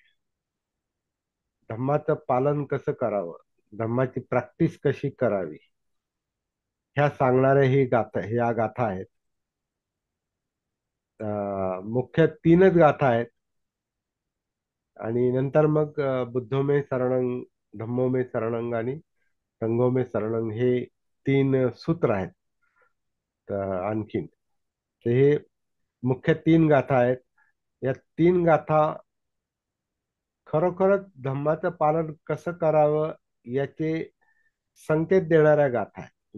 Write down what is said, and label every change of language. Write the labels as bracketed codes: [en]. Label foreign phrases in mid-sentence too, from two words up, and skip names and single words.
[mr] धम्माचं पालन कसं करावं, धम्माची प्रॅक्टिस कशी करावी, ह्या सांगणाऱ्या ह्या गाथा आहेत. मुख्य तीनच गाथा आहेत आणि नंतर मग [pi] बुद्धो मे शरणं, धम्मो मे शरणं [mr] आणि [pi] संघो मे शरणं [mr] हे तीन सूत्र आहेत. आणखीन तर हे मुख्य तीन गाथा आहेत. या तीन गाथा खरोखरच धम्माचं पालन कसं करावं याचे संकेत देणाऱ्या गाथा आहेत.